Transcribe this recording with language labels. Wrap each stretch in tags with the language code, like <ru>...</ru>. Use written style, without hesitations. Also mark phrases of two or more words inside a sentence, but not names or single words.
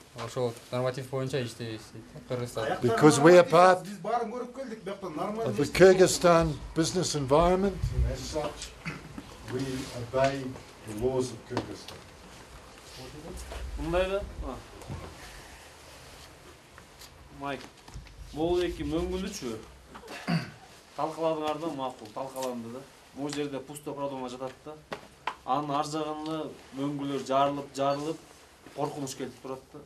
<en>Because we are part of the Kyrgyzstan business environment, and as such, we obey the laws of Kyrgyzstan.</en> <ky>Майк, бул эки мөңгүлүчү талкаладыңарда макул, талкаланды да. Бул жерде пусто продума жатат да. Анын ар жагында мөңгүлөр жарылып, коркунуч келип турат да.</ky>